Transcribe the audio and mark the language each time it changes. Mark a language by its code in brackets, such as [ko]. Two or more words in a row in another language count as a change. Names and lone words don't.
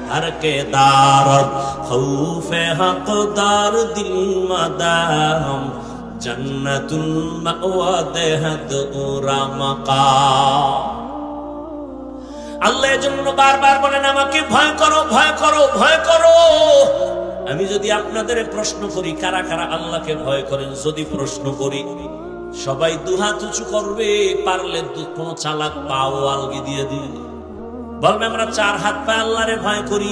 [fa] هر که دارد خوف حق در دل مدام جنت‌الماوی دهد او را مقام. [bn] আল্লাহ এজন্য বারবার বলেন আমাকে ভয় করো, ভয় করো, ভয় করো। আমি যদি আপনাদের প্রশ্ন করি কারা কারা আল্লাহকে ভয় করেন, যদি প্রশ্ন করি সবাই দুহাত উঁচু করবে, পারলে কোন চালাক পাও আলগি দিয়ে দিবে, বলবে আমরা চার হাত পায়ে আল্লাহরে ভয় করি।